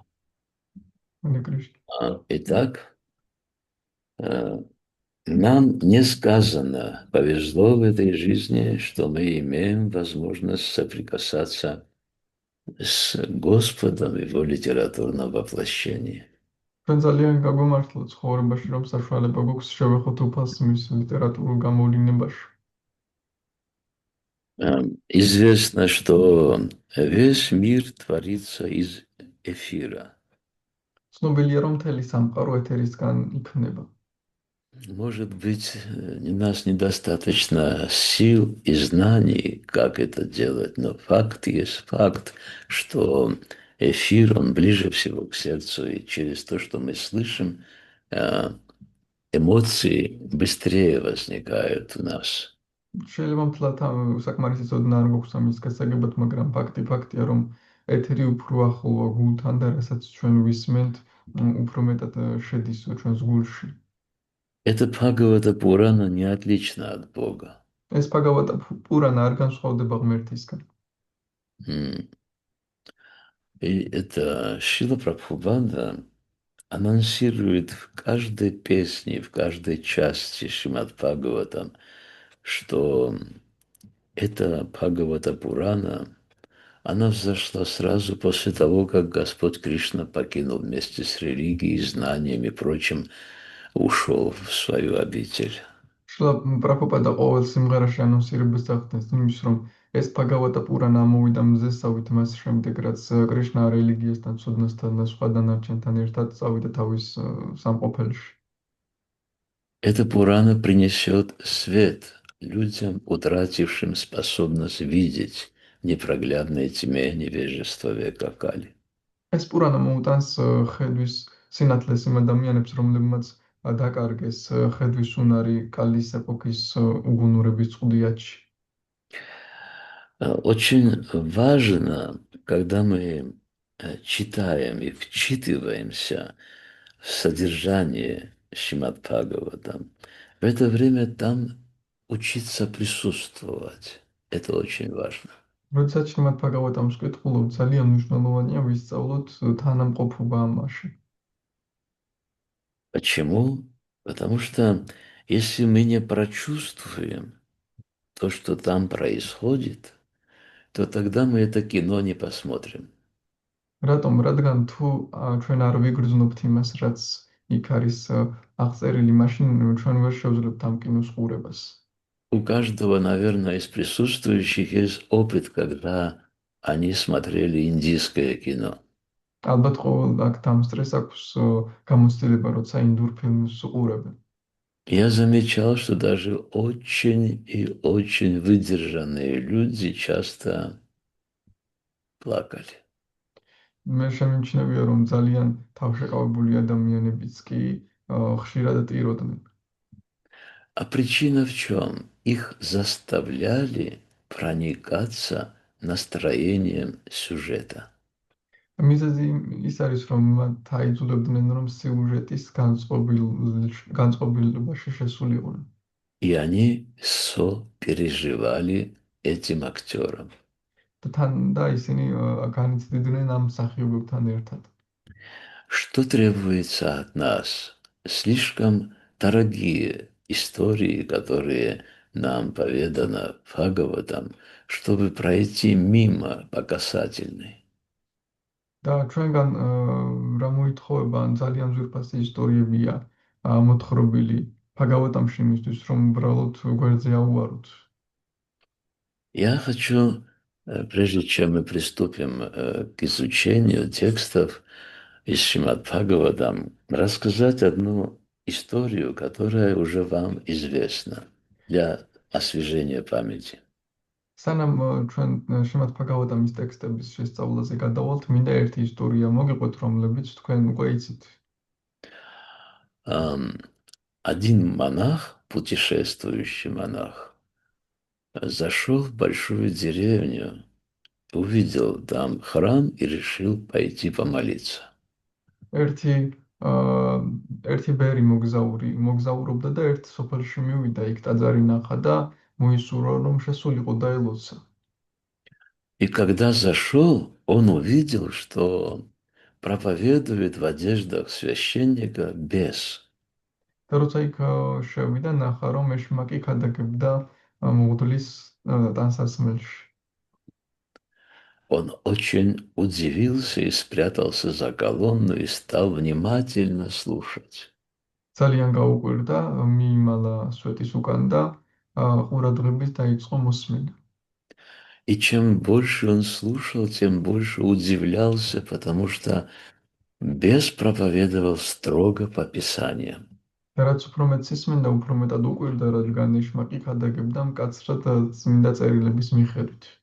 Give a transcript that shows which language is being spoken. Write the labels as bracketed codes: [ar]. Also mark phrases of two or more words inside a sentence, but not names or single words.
[sa] Hare Krishna. [ru] Итак, э, нам не сказано, повезло в этой жизни, что мы имеем возможность соприкасаться с Господом в его литературном воплощении. [ka] ჩვენ ძალიან გაგვემართლა ცხოვრებაში, რომ საშუალება გვაქვს შევეხოთ უფალს მის ლიტერატურულ გამოვლინებაში. [ru] Известно, что весь мир творится из эфира. [ka] ცნობილია, რომ მთელი სამყარო ეთერისგან იქმნება. [ru] Может быть, у нас недостаточно сил и знаний, как это делать, но факт есть факт, что эфир, он ближе всего к сердцу, и через то, что мы слышим, э, эмоции быстрее возникают у нас. [ka] შეიძლება მთლად საკმარისი ცოდნა არ გვაქვს ამის გასაგებად, მაგრამ ფაქტია, რომ ეთერი უფრო ახლოა გულთან და რასაც ჩვენ ვისმენთ, უფრო მეტად შედის ჩვენს გულში. [ru] Это Бхагавата Пурана не отлично от Бога. [ka] ეს Bhagavata Purana არ განსხვავდება ღმერთისგან. М. [ru] И это Шрила Прабхупада анонсирует в каждой песне, в каждой части Шримад Бхагаватам, что эта Бхагавата Пурана, она взошла сразу после того, как Господь Кришна покинул вместе с религией, знаниями и прочим, ушел в свою обитель. [ka] შლა პრაბჰუპადა ყოველ სიმღერაში ანონსირებს ახდენს იმის, რომ ეს Bhagavata Purana ამოვიდა მზესავით მას შემდეგ, რაც კრიშნა რელიგიასთან, ცოდნასთან და სხვა დანარჩენთან ერთად წავიდა თავის სამყოფელში. [ru] Эта Пурана принесет свет людям, утратившим способность видеть в непроглядной тьме невежества века Кали. [ka] ეს პურანა მოუტანს ხედვის სინათლეს იმ ადამიანებს, რომლებმაც დაკარგეს ხედვის უნარი კალის ეპოქის უგუნურების წყუდიათში. [ru] Очень важно, когда мы читаем и вчитываемся в содержание Шримад Бхагаватам, в это время там учиться присутствовать. Это очень важно. [ka] როდესაც შრიმად Bhagavatam-ს ვკითხულობ, ძალიან მნიშვნელოვანია ვისწავლოთ თანამყოფობა ამაში. [ru] Почему? Потому что если мы не прочувствуем то, что там происходит, то тогда мы это кино не посмотрим. [ka] რატომ? რადგან თუ ჩვენ არ ვიგრძნობთ იმას, რაც იქ არის აღწერილი, მაშინ ჩვენ ვერ შევძლებთ ამ კინოს ყურებას. [ru] У каждого, наверное, из присутствующих есть опыт, когда они смотрели индийское кино. [ka] ალბათ ყოველ აქ დამსწრეს აქვს გამოცდილება, როცა ინდურ ფილმს უყურებენ. [ru] Я замечал, что даже очень и очень выдержанные люди часто плакали. [ka] მე შემიმჩნევია, რომ ძალიან თავშეკავებული ადამიანებიც კი ხშირად ტიროდნენ. [ru] А причина в чем? Их заставляли проникаться настроением сюжета. [ka] მიზეზი ის არის, რომ მათ აიძულებდნენ, რომ სიუჟეტის განწყობილობაში შესულიყვნენ. [ru] И они сопереживали этим актерам. [ka] და ისინი განიცდიდნენ ამ მსახიობებთან ერთად. [ru] Что требуется от нас? Слишком дорогие истории, которые нам поведано Бхагаватам, чтобы пройти мимо по касательной. [ka] და ჩვენგან რა მოითხოვება, ან ძალიან ძვირფასი ისტორიებია მოთხრობილი ფაგავატამში იმისთვის, რომ უბრალოდ გვერდზე აუაროთ. [ru] Я хочу, прежде чем мы приступим к изучению текстов из Шримад Бхагаватам, рассказать одну историю, которая уже вам известна для освежения памяти. [ka] სანამ ჩვენ შემат ფაგავატამის ტექსტების შესწავლაზე გადავალთ, მინდა ერთი ისტორია მოგიყვეთ, რომლებიც თქვენ უკვე იცით. [ru] Один монах, путешествующий монах, зашел в большую деревню, увидел там храм и решил пойти помолиться. [ka] ერთი აა ერთი ბერი მოგზაურობდა და ერთ სოფელში მივიდა, იქ ტაძარი ნახა და მოისურვა, რომ შესულიყო დაელოცა. [ru] И когда зашел, он увидел, что проповедует в одеждах священника бес. [ka] და როცა იქ შევიდა, ნახა, რომ ეშმაკი ქადაგებდა მღვდლის ტანსაცმელში. [ru] Он очень удивился и спрятался за колонну и стал внимательно слушать. [ka] ძალიან გაუკვირდა, მიიმალა სვეტის უკან და ყურადღებით დაიწყო მოსმენა. [ru] И чем больше он слушал, тем больше удивлялся, потому что бес проповедовал строго по Писаниям. [ka] და რაც უფრო მეტ ისმენდა, უფრო მეტად უკვირდა, რადგან ეშმაკი ქადაგებდა მკაცრად წმინდა წერილების მიხედვით.